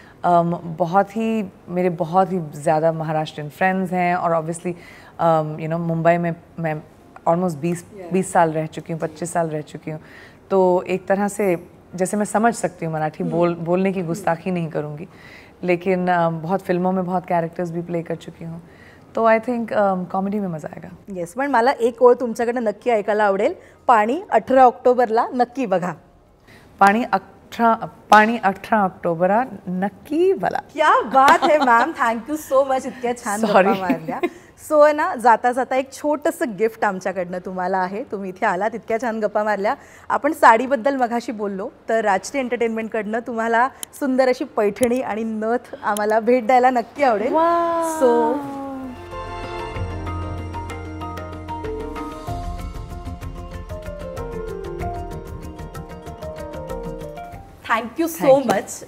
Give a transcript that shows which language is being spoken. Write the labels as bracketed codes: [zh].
[hi] मेरे बहुत ही ज़्यादा महाराष्ट्रियन फ्रेंड्स हैं, और ऑब्वियसली मुंबई में मैं ऑलमोस्ट 20 साल रह चुकी हूँ, 25 साल रह चुकी हूँ। तो एक तरह से जैसे मैं समझ सकती हूँ मराठी, बोलने की गुस्ताखी नहीं करूँगी, लेकिन बहुत फिल्मों में बहुत कैरेक्टर्स भी प्ले कर चुकी हूँ। तो [en] I think [hi] कॉमेडी में मजा आएगा। [mr] येस, पण मला एक ओळ तुमच्याकडनं नक्की ऐकायला आवडेल, पाणी 18 ऑक्टोबरला नक्की बघा। पाणी 18 ऑक्टोबरला नक्की बघा। [hi] क्या बात है [mr] ma'am, [en] thank you so much, [mr] इतक्या छान गप्पा मारल्या। सो ना, जाता जाता एक छोटंसं गिफ्ट आमच्याकडनं तुम्हाला आहे। तुम्ही इथे आलात, इतक्या छान गप्पा मारल्या। आपण साडीबद्दल मघाशी बोललो, तर राजश्री एंटरटेनमेंटकडनं तुम्हाला सुंदर अशी पैठणी आणि नथ आम्हाला भेट द्यायला नक्की आवडेल। [en] So thank you so much.